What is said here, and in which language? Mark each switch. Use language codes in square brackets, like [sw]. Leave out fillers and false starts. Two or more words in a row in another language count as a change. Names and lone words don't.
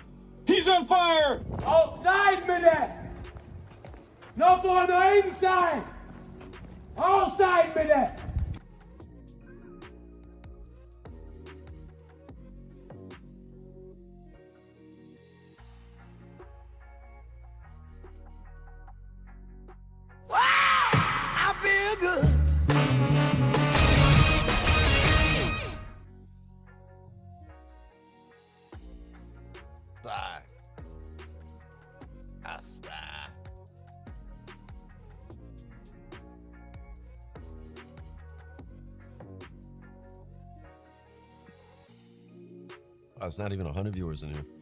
[en] He's on fire! [no] Outside med det! Nå får du inside! Outside med det! [en] I feel good. Sigh. I sigh. Oh, it's not even 100 viewers in here.